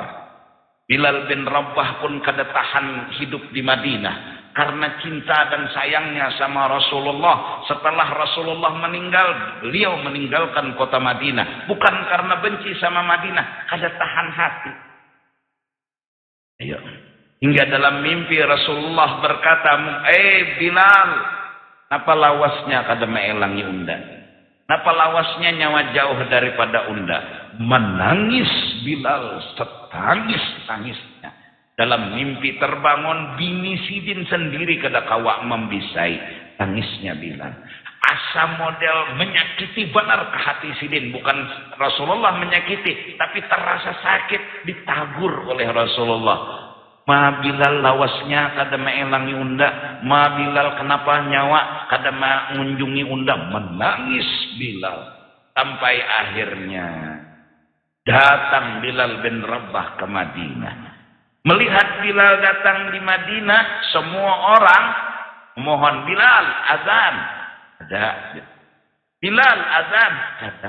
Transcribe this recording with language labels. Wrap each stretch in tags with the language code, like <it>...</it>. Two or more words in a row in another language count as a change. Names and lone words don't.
<id>Bilal bin Rabah pun kada tahan hidup di Madinah karena cinta dan sayangnya sama Rasulullah. Setelah Rasulullah meninggal, beliau meninggalkan kota Madinah. Bukan karena benci sama Madinah,</id> <bjn>kada tahan hati.</bjn> <id>Ayo. Hingga dalam mimpi Rasulullah berkata, Bilal,</id> <bjn>apa lawasnya kada meelangi unda? Napa lawasnya nyawa jauh daripada unda?</bjn> <id>Menangis Bilal, setangis-tangisnya. Dalam mimpi terbangun, bini Sidin sendiri</id> <bjn>kada kawa membisai</bjn> <id>tangisnya Bilal.</id> <bjn>Asa model menyakiti benar ke hati Sidin.</bjn> <id>Bukan Rasulullah menyakiti, tapi terasa sakit, ditagur oleh Rasulullah.</id> <bjn>Ma Bilal lawasnya kada meelangi unda. Ma Bilal kenapa nyawa kada mengunjungi unda?</bjn> <id>Menangis Bilal. Sampai akhirnya datang Bilal bin Rabah ke Madinah. Melihat Bilal datang di Madinah, semua orang mohon Bilal azan. Ada. Bilal azan. Ada.</id>